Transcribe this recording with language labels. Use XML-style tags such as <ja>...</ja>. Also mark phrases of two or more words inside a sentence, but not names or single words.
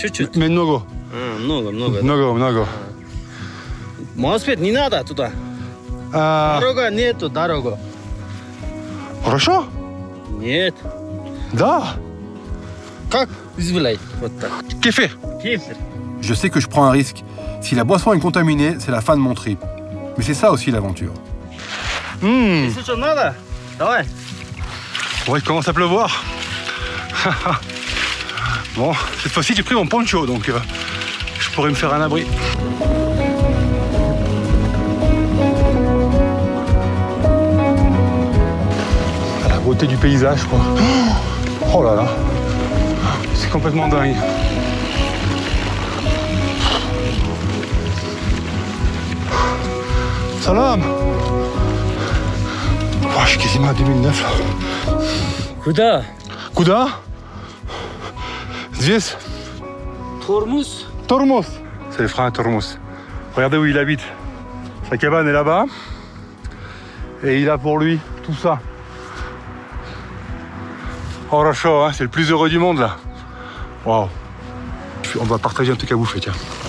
<ru>Много. Много, много. Много. Велосипед не надо туда. Дорога нету, дорога. Хорошо? Нет. Да. Как? Извиняй. Вот так. Кефир. Кефир.</ru> <fr>Je sais que je prends un risque. Si la boisson est contaminée, c'est la fin de mon trip. Mais c'est ça aussi l'aventure.</fr> <ru>Если что надо, давай.</ru> <fr>Bon, il commence à pleuvoir. Bon, cette fois-ci, j'ai pris mon poncho, donc je pourrais me faire un abri. À la beauté du paysage, quoi. Oh là là, c'est complètement dingue. Salam. Oh, je suis quasiment à 2009 là.</fr> <ru>Куда? Куда? Здесь? Тормоз.</ru> <fr>Tormos. C'est le frère Tormos. Regardez où il habite. Sa cabane est là-bas. Et il a pour lui tout ça. Orocho, hein, c'est le plus heureux du monde là. Waouh. On va partager un truc à bouffer, tiens.</fr>